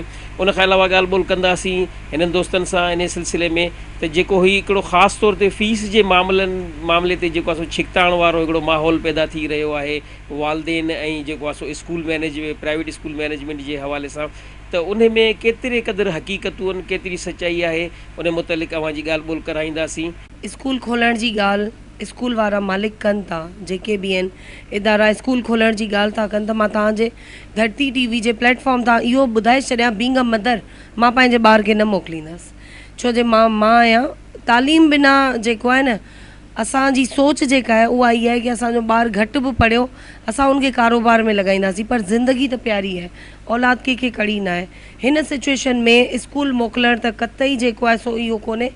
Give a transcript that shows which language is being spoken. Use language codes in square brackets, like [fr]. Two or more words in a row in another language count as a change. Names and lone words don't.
[sd] उन खां अलावा ॻाल्हि ॿोल कंदासीं हिननि दोस्तनि सां इन सिलसिले में त जेको ही हिकिड़ो ख़ासि तौर ते फ़ीस जे मामले ते जेको आहे सो छिकताण वारो हिकिड़ो माहौल पैदा थी रहियो आहे वालदेन ऐं जेको आहे सो स्कूल [en] private school management [sd] जे हवाले सां, त उन में केतिरे क़दुरु हक़ीक़तूं आहिनि, केतिरी सचाई आहे, उन मुतलिक़ अव्हां जी ॻाल्हि ॿोल कराईंदासीं। स्कूल खोलण जी ॻाल्हि स्कूल वारा मालिक कनि था, जेके बि आहिनि इदारा स्कूल खोलण जी ॻाल्हि था कनि, त मां तव्हांजे धरती TV जे प्लेटफॉर्म तां इहो ॿुधाए छॾियां [en] being a mother, [sd] मां पंहिंजे ॿार खे न मोकिलींदसि, छो जे मां आहियां तालीम बिना जेको आहे न असांजी सोच जेका आहे उहा इहा आहे कि असांजो ॿारु घटि बि पढ़ियो असां उनखे कारोबार में लॻाईंदासीं, पर ज़िंदगी त प्यारी आहे, औलाद कंहिंखे कड़ी न आहे। हिन सिचुएशन में स्कूल मोकिलणु त कतई जेको आहे सो इहो कोन्हे।